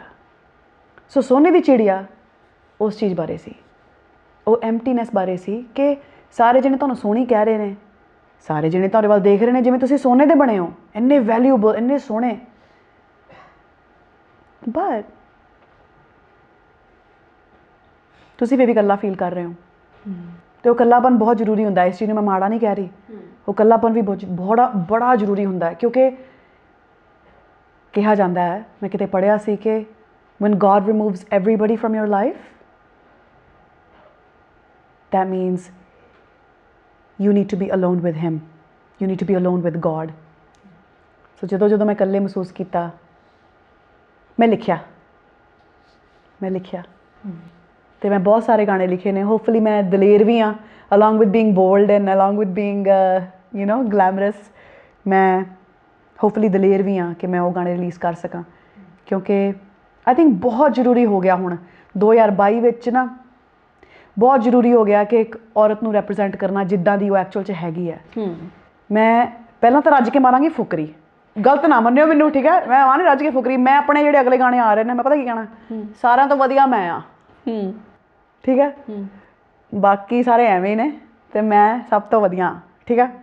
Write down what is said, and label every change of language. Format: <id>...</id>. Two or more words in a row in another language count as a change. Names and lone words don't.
<pa>ਸੋ ਸੋਨੇ ਦੀ ਚਿੜੀਆ ਉਸ ਚੀਜ਼ ਬਾਰੇ ਸੀ, ਉਹ ਐਮਟੀਨੈਸ ਬਾਰੇ ਸੀ ਕਿ ਸਾਰੇ ਜਣੇ ਤੁਹਾਨੂੰ ਸੋਹਣੀ ਕਹਿ ਰਹੇ ਨੇ, ਸਾਰੇ ਜਣੇ ਤੁਹਾਡੇ ਵੱਲ ਦੇਖ ਰਹੇ ਨੇ ਜਿਵੇਂ ਤੁਸੀਂ ਸੋਨੇ ਦੇ ਬਣੇ ਹੋ, ਇੰਨੇ ਵੈਲਿਊਬਲ, ਇੰਨੇ ਸੋਹਣੇ, ਬਟ ਤੁਸੀਂ ਵੀ ਇਕੱਲਾ ਫੀਲ ਕਰ ਰਹੇ ਹੋ। ਅਤੇ ਉਹ ਇਕੱਲਾਪਨ ਬਹੁਤ ਜ਼ਰੂਰੀ ਹੁੰਦਾ, ਇਸ ਚੀਜ਼ ਨੂੰ ਮੈਂ ਮਾੜਾ ਨਹੀਂ ਕਹਿ ਰਹੀ, ਉਹ ਇਕੱਲਾਪਨ ਵੀ ਬੜਾ ਜ਼ਰੂਰੀ ਹੁੰਦਾ, ਕਿਉਂਕਿ ਕਿਹਾ ਜਾਂਦਾ ਹੈ, ਮੈਂ ਕਿਤੇ ਪੜ੍ਹਿਆ ਸੀ ਕਿ</pa> <en>when God removes everybody from your life, that means you need to be alone with him, you need to be alone with God.</en> <pa>ਸੋ ਜਦੋਂ ਮੈਂ ਇਕੱਲੇ ਮਹਿਸੂਸ ਕੀਤਾ, ਮੈਂ ਲਿਖਿਆ ਅਤੇ ਮੈਂ ਬਹੁਤ ਸਾਰੇ ਗਾਣੇ ਲਿਖੇ ਨੇ। ਹੋਪਫੁਲੀ ਮੈਂ ਦਲੇਰ ਵੀ ਹਾਂ,</pa> <en>along with being bold and along with being glamorous,</en> <pa>ਮੈਂ ਹੋਪਫੁਲੀ ਦਲੇਰ ਵੀ ਹਾਂ ਕਿ ਮੈਂ ਉਹ ਗਾਣੇ ਰਿਲੀਜ਼ ਕਰ ਸਕਾਂ, ਕਿਉਂਕਿ</pa> <en>I think</en> <pa>ਬਹੁਤ ਜ਼ਰੂਰੀ ਹੋ ਗਿਆ ਹੁਣ 2022 ਵਿੱਚ ਨਾ, ਬਹੁਤ ਜ਼ਰੂਰੀ ਹੋ ਗਿਆ ਕਿ ਇੱਕ ਔਰਤ ਨੂੰ ਰੈਪਰਜ਼ੈਂਟ ਕਰਨਾ ਜਿੱਦਾਂ ਦੀ ਉਹ ਐਕਚੁਅਲ 'ਚ ਹੈਗੀ ਹੈ। ਮੈਂ ਪਹਿਲਾਂ ਤਾਂ ਰੱਜ ਕੇ ਮਾਰਾਂਗੀ ਫੁਕਰੀ, ਗਲਤ ਨਾ ਮੰਨਿਓ ਮੈਨੂੰ, ਠੀਕ ਹੈ, ਮੈਂ ਆਵਾਂ ਨਹੀਂ ਰੱਜ ਕੇ ਫੁਕਰੀ, ਮੈਂ ਆਪਣੇ ਜਿਹੜੇ ਅਗਲੇ ਗਾਣੇ ਆ ਰਹੇ ਨੇ, ਮੈਂ ਪਤਾ ਕੀ ਕਹਿਣਾ, ਸਾਰਿਆਂ ਤੋਂ ਵਧੀਆ ਮੈਂ ਆ, ਠੀਕ ਹੈ, ਬਾਕੀ ਸਾਰੇ ਐਵੇਂ ਹੀ ਨੇ ਅਤੇ ਮੈਂ ਸਭ ਤੋਂ ਵਧੀਆ, ਠੀਕ ਹੈ।</pa>